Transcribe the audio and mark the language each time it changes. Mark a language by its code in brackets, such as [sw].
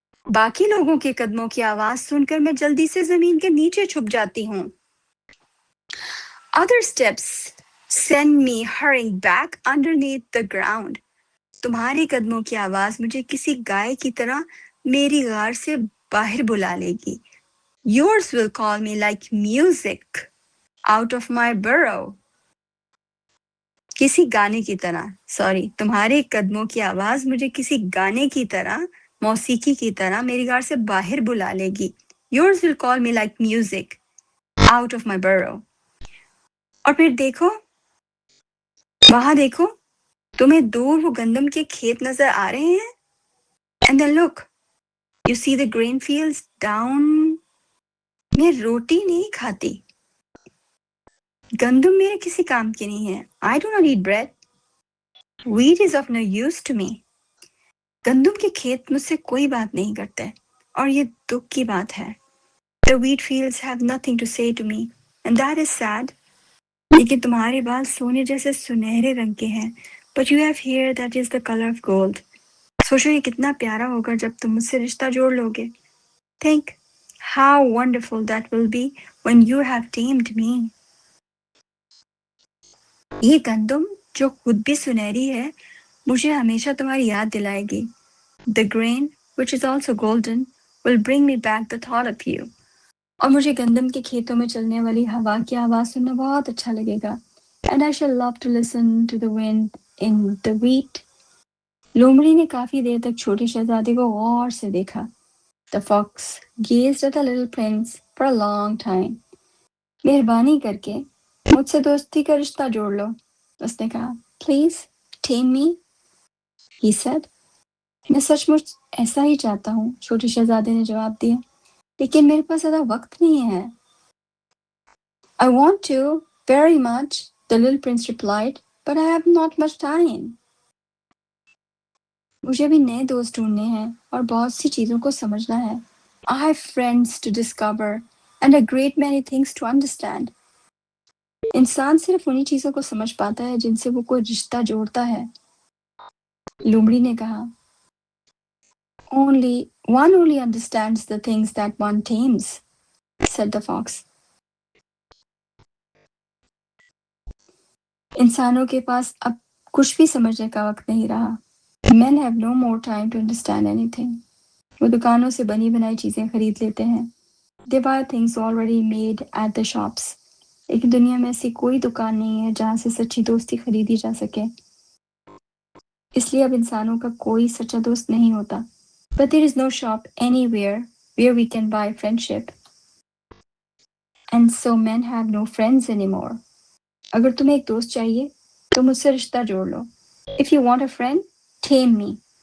[hi] बाकी लोगों के कदमों की आवाज सुनकर मैं जल्दी से जमीन के नीचे छुप जाती हूँ। [en] Other steps send me hurrying back underneath the ground. [hi] तुम्हारी कदमों की आवाज मुझे किसी गाय की तरह मेरी गार से बाहर बुला लेगी। [en] Yours will call me like music out of my burrow. [hi] किसी गाने की तरह, सॉरी, तुम्हारे कदमों की आवाज मुझे किसी गाने की तरह, मौसीकी की तरह मेरी गार से बाहर बुला लेगी। [en] Yours will call me like music out of my burrow. [hi] और फिर देखो, वहां देखो, तुम्हें दूर वो गंदम के खेत नजर आ रहे हैं? [en] And then look, you see the grain fields down. [hi] मैं रोटी नहीं खाती, गंदम मेरे किसी काम की नहीं है। [en] I do not eat bread. Wheat is of no use to me. [hi] गंदम के खेत मुझसे कोई बात नहीं करते और ये दुख की बात है। [en] The wheat fields have nothing to say to me and that is sad. [hi] लेकिन तुम्हारे बाल सोने जैसे सुनहरे रंग के हैं। [en] But you have hair that is the color of gold. [hi] सोचो ये कितना प्यारा होगा जब तुम मुझसे रिश्ता जोड़ लोगे। [en] Think how wonderful that will be when you have tamed me. [hi] ये गंदम जो खुद भी सुनहरी है मुझे हमेशा तुम्हारी याद दिलाएगी। [en] The grain, which is also golden, will bring me back the thought of you. [hi] और मुझे गंदम के खेतों में चलने वाली हवा की आवाज सुनना बहुत अच्छा लगेगा। [en] And I shall love to listen to the wind in the wheat. [hi] लोमड़ी ने काफी देर तक छोटे शहजादे को गौर से देखा। [en] The fox gazed at the little prince for a long time. [hi] मेहरबानी करके मुझसे दोस्ती का रिश्ता जोड़ लो, उसने कहा। [en] Please tame me, he said. [hi] मैं सचमुच ऐसा ही चाहता हूँ, छोटे शहजादे ने जवाब दिया, लेकिन मेरे पास ज्यादा वक्त नहीं है। [en] I want to very much, the little prince replied, but I have not much time. [hi] मुझे भी नए दोस्त ढूंढने हैं और बहुत सी चीजों को समझना है। [en] I have friends to discover and a great many things to understand. [hi] इंसान सिर्फ उन्हीं चीजों को समझ पाता है जिनसे वो कोई रिश्ता जोड़ता है, लोमड़ी ने कहा। [en] Only understands the things that one tames, said the fox. [hi] इंसानों के पास अब कुछ भी समझने का वक्त नहीं रहा। [en] Men have no more time to understand anything. [hi] वो दुकानों से बनी बनाई चीजें खरीद लेते हैं। [en] They buy things already made at the shops. [hi] लेकिन दुनिया में ऐसी कोई दुकान नहीं है जहां से सच्ची दोस्ती खरीदी जा सके। इसलिए अब इंसानों का कोई सच्चा दोस्त नहीं होता। [en] But there is no shop anywhere where we can buy friendship. And so men have no friends anymore. [hi] अगर तुम्हें एक दोस्त चाहिए तो मुझसे रिश्ता जोड़ लो. [en] If you want a friend, tame me.